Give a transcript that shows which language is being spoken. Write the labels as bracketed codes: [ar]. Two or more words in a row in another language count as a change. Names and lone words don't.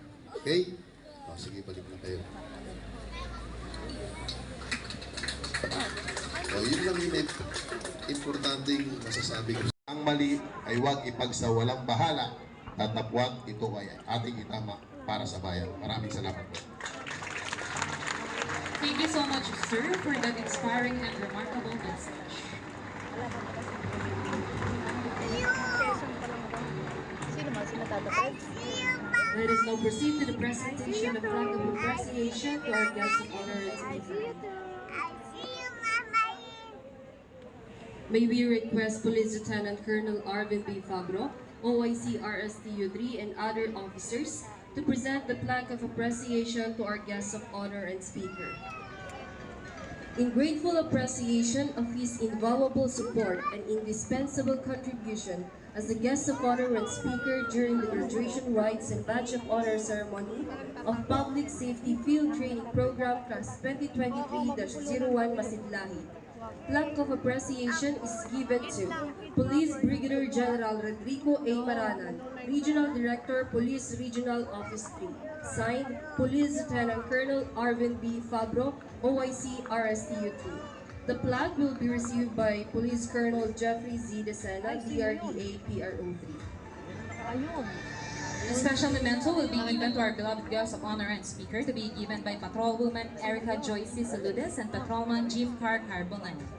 [tl] Okay? O, sige, balik na kayo. O, yun lang yung importanteng masasabi ko. Ang mali ay huwag ipagsawalang bahala, tatapwat ito ay ating itama para sa bayan. Maraming salamat po. [en] Thank you so much, sir, for that inspiring and remarkable message. Let us now proceed to the presentation of flag of appreciation to our guests of honor and speaker. May we request Police Lieutenant Colonel Arvin B. Fabro, OIC RSTU 3, and other officers to present the plaque of appreciation to our guests of honor and speaker. In grateful appreciation of his invaluable support and indispensable contribution as the guest of honor and speaker during the graduation rites and badge of honor ceremony of Public Safety Field Training Program Class 2023-01 Masidlahi, plaque of appreciation is given to Police Brigadier General Rodrigo A. Maranan, Regional Director, Police Regional Office 3. Signed, Police Lieutenant Colonel Arvin B. Fabro, OIC RSTU 3. The plaque will be received by Police Colonel Jeffrey Z. Desena, DRDA PRO 3. A special memento will be given to our beloved guest of honor and speaker, to be given by Patrolwoman Erica Joyce Saludes and Patrolman Jim Carr Carbonan.